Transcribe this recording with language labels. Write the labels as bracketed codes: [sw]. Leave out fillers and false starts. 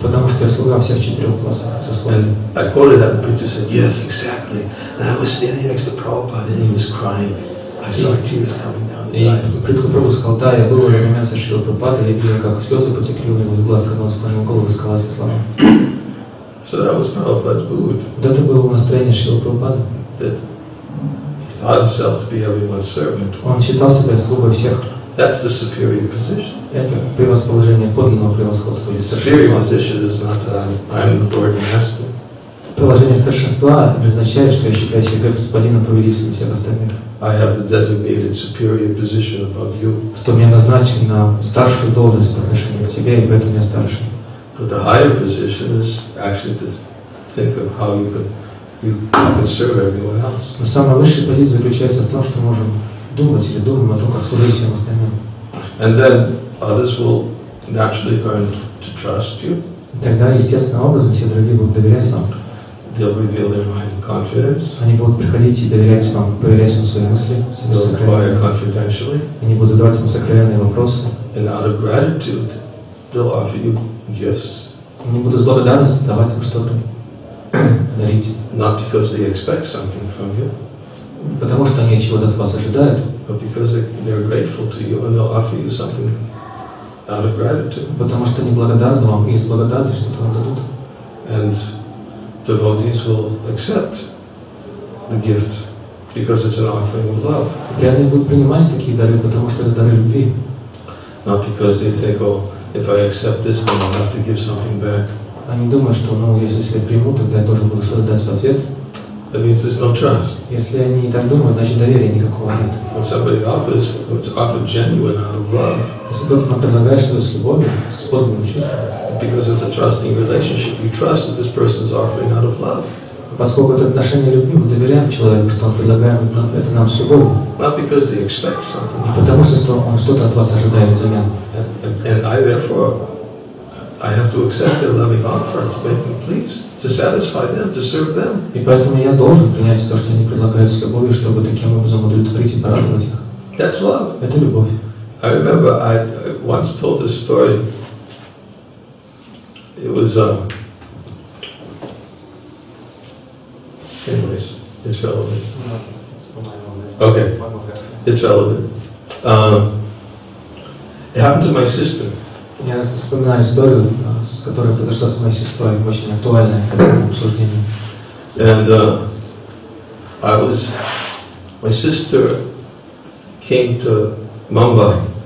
[ru] Потому что я слуга всех четырех классов сословий. [en] And I quoted that, and Peter said, yes, exactly. And I was standing next to Prabhupada and he was crying. I saw tears coming down his eyes. [ru] И Прабхупада сказал: да, я был в этот момент со Шрилой Прабхупадой, я видел, как слезы потекли у него из глаз, когда он склонил голову и сказал эти слова. [en] So that was Prabhupada's mood. [ru] Вот это было настроение Шрилы Прабхупады. [en] He thought himself to be everyone's servant. [ru] Он считал себя слугой всех. [en] That's the superior position. [ru] Это превосположение подлинного превосходства или [en] Superior [ru] старшинства. [en] position is not that I'm the Lord Master. [ru] Положение старшинства означает, что я считаю себя господином повелителем всех остальных. [en] I have the designated superior position above you. [ru] Что меня назначен на старшую должность по отношению к тебе, и поэтому я старший. [en] But the higher position is actually to think of how you can serve everyone else. [ru] Но самая высшая позиция заключается в том, что мы можем думать или думаем о том, как служить всем остальным. [en] And then others will naturally learn to trust you. [ru] И тогда, естественным образом, все другие будут доверять вам. [en] They'll reveal their mind in confidence. [ru] Они будут приходить и доверять вам, поверять вам свои мысли, свои [en] They'll inquire [ru] сокровенные. [en] confidentially. [ru] Они будут задавать вам сокровенные вопросы. [en] And out of gratitude, they'll offer you gifts. [ru] Они будут с благодарностью давать вам что-то, дарить. [en] Not because they expect something from you, [ru] Потому что они чего-то от вас ожидают, [en] but because they're grateful to you and they'll offer you something out of gratitude. [ru] потому что они благодарны вам и из благодарности что-то вам дадут. [en] And devotees will accept the gift because it's an offering of love. [ru] Преданные будут принимать такие дары, потому что это дары любви. [en] Not because they think, oh, if I accept this, then I'll have to give something back. [ru] Они думают, что, если я приму, тогда я тоже буду что-то дать в ответ. [en] That means there's no trust. [ru] Если они так думают, значит доверия никакого нет. [en] When somebody offers, it's offered genuine out of love. [ru] Если кто-то нам предлагает что-то с любовью, с подлинным чувством, [en] Because it's a trusting relationship, you trust that this person is offering out of love. [ru] поскольку это отношение любви, мы доверяем человеку, что он предлагает это нам с любовью. [en] Not because they expect something. [ru] Не потому что он что-то от вас ожидает взамен. [en] And I therefore, I have to accept their loving offer to make them pleased, to satisfy them, to serve them. [ru] И поэтому я должен принять то, что они предлагают с любовью, чтобы таким образом удовлетворить и порадовать их. [en] That's love. [ru] Это любовь. [en] I remember I once told this story. It was, anyways, it's relevant. Okay, it's relevant. It happened to my sister. [ru] Я вспоминаю историю, которая произошла с моей сестрой, очень актуальная к этому обсуждению. [en] And my sister came to Mumbai.